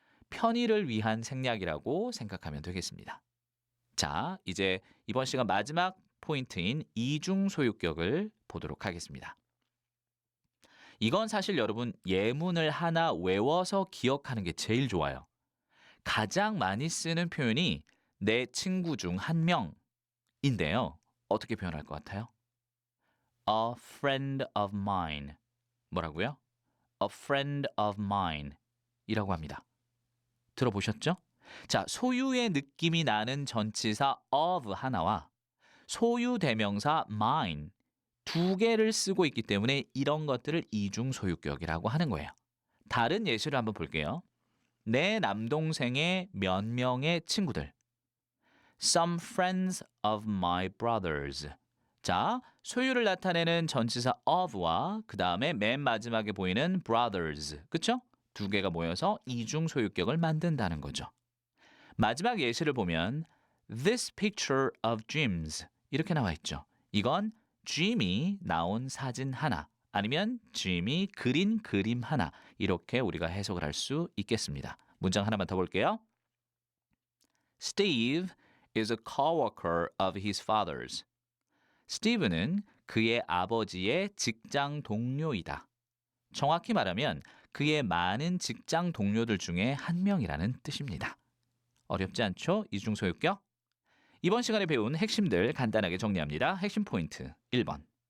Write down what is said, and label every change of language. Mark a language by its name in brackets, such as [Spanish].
[Korean] 편의를 위한 생략이라고 생각하면 되겠습니다. 자, 이제 이번 시간 마지막 포인트인 이중 소유격을 보도록 하겠습니다. 이건 사실 여러분 예문을 하나 외워서 기억하는 게 제일 좋아요. 가장 많이 쓰는 표현이 내 친구 중 한 명인데요. 어떻게 표현할 것 같아요? [English] A friend of mine. [Korean] 뭐라고요? [English] A friend of mine [Korean] 이라고 합니다. 들어보셨죠? 자, 소유의 느낌이 나는 전치사 of 하나와 소유 대명사 mine 두 개를 쓰고 있기 때문에 이런 것들을 이중 소유격이라고 하는 거예요. 다른 예시를 한번 볼게요. 내 남동생의 몇 명의 친구들. [English] Some friends of my brothers. [Korean] 자, 소유를 나타내는 전치사 of와 그 다음에 맨 마지막에 보이는 brothers. 그쵸? 두 개가 모여서 이중 소유격을 만든다는 거죠. 마지막 예시를 보면 [English] This picture of Jim's [Korean] 이렇게 나와 있죠. 이건 Jim이 나온 사진 하나 아니면 Jim이 그린 그림 하나 이렇게 우리가 해석을 할 수 있겠습니다. 문장 하나만 더 볼게요. [English] Steve is a coworker of his father's. [Korean] 스티브는 그의 아버지의 직장 동료이다. 정확히 말하면 그의 많은 직장 동료들 중에 한 명이라는 뜻입니다. 어렵지 않죠? 이중 소유격? 이번 시간에 배운 핵심들 간단하게 정리합니다. 핵심 포인트 1번.